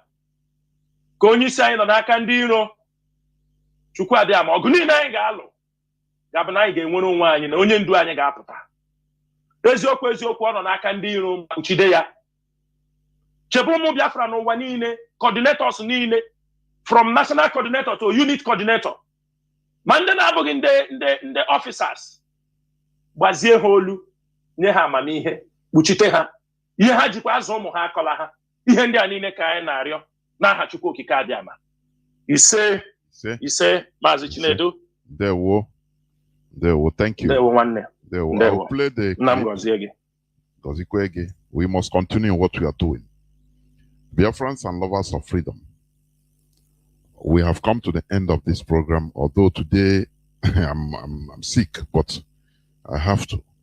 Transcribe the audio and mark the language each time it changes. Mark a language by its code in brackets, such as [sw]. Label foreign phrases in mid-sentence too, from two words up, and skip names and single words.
[ig] Ka onye isi anyị nọ n'aka ndị iro. Chukwu Abịama, ọgụ niile anyị ga-alụ ga-abụ na anyị ga-enwere onwe anyị, na onye ndu anyị ga-apụta. Eziokwu eziokwu, ọ nọ n'aka ndị iro, kpuchide ya. Chebe ụmụ Biafra n'ụwa niile, coordinators niile, [en] from national coordinator to unit coordinator, [ig] ma ndị na-abụghị ndị officers, gbazie ha olu, nye ha amamihe, kpuchite ha. Ihe ha jikwa azụ ụmụ ha akọla ha. Ihe ndị a niile ka anyị na-arịọ n'aha Chukwu Okike Abịama. Ise Mazi Chinedu. Ndewo. [en] Thank you. [ig] Ndewo nwanne. Ndewo. [en] I'll play the clip. We must continue what we are doing. Biafrans and lovers of freedom, we have come to the end of this program, although today I'm sick, but I have to.